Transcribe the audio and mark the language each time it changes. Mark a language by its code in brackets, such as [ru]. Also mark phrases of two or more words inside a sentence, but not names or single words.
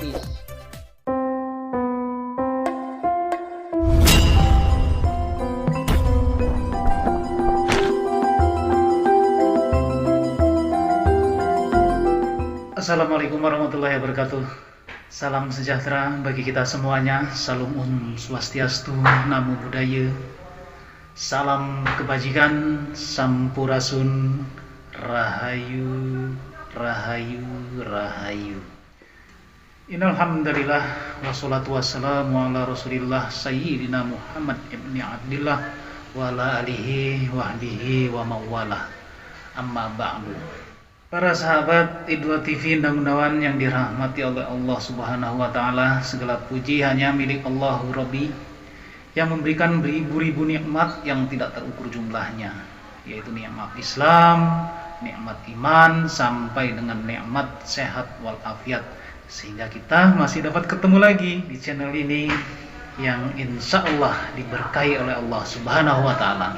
[ar] السلام عليكم ورحمة الله وبركاته. [id] Salam sejahtera bagi kita semuanya. Salam Swastiastu, [pi] Namo Buddhaya. [id] Salam kebajikan, Sampurasun, Rahayu, Rahayu, Rahayu. [ar] إن الحمد لله, والصلاة والسلام على رسول الله سيدنا محمد بن عبد الله وعلى آله وعهده ومن والاه. أما بعد. [id] Para sahabat Idwa TV dan Gunawan yang dirahmati oleh Allah [ar] سبحانه وتعالى, [id] segala puji hanya milik Allah Rabbi yang memberikan beribu-ribu nikmat yang tidak terukur jumlahnya, yaitu nikmat Islam, nikmat iman, sampai dengan nikmat sehat walafiat, sehingga kita masih dapat ketemu lagi di channel ini yang [ar] إن شاء الله [id] diberkahi oleh Allah [ar] سبحانه وتعالى.